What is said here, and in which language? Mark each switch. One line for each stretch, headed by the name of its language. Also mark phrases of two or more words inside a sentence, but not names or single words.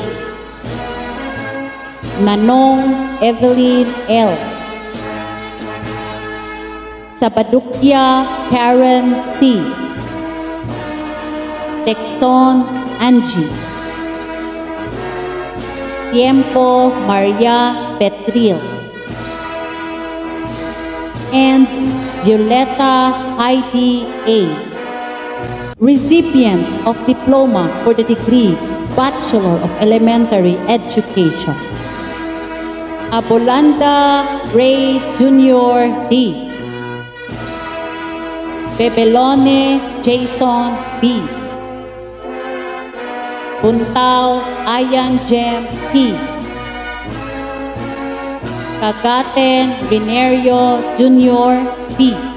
English: Nanong Evelyn L. Sabadukya Karen C. Texon Angie. Tiempo Maria Petril. And Violeta Heidi A. Recipients of diploma for the degree Bachelor of Elementary Education. Abolanda Ray Jr. D. Bebelone Jason B. Buntao Ayan Jem T. Kagaten Venerio Jr. P.